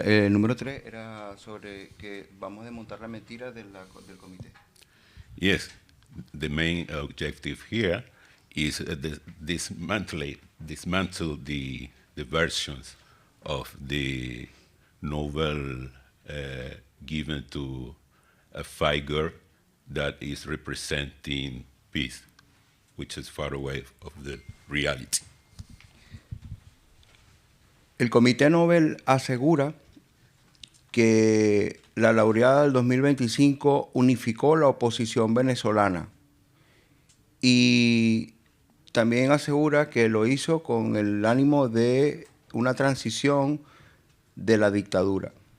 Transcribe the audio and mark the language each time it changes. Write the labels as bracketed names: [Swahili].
[Spanish] Número 3 era sobre que vamos a desmontar la mentira del comité. [English] Yes, the main objective here is dismantle the versions of the Nobel given to a figure that is representing peace, which is far away of the reality. [Spanish] El Comité Nobel asegura que la laureada del 2025 unificó la oposición venezolana y también asegura que lo hizo con el ánimo de una transición de la dictadura.